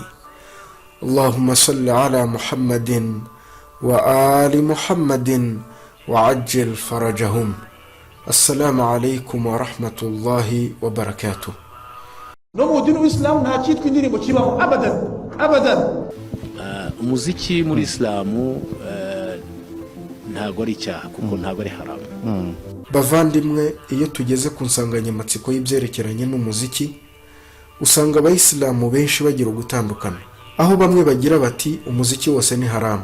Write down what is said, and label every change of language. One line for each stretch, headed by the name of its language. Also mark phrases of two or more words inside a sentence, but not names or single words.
Arabic: اللهم صل على محمد وآل محمد وعجل فرجهم. السلام عليكم ورحمة الله وبركاته. نمو دين الإسلام ناكيد كنديري بكيبه أبدا.
Kinyarwanda: umuziki muri Islamu ntago ari icyaha kuko ntago ari haramu. Bavandimwe, iyo tugeze ku nsanganyamatsiko y'ibyerekeranye n'umuziki, usanga abayisilamu benshi bagira gutandukana, aho bamwe bagira bati umuziki wose ni haramu.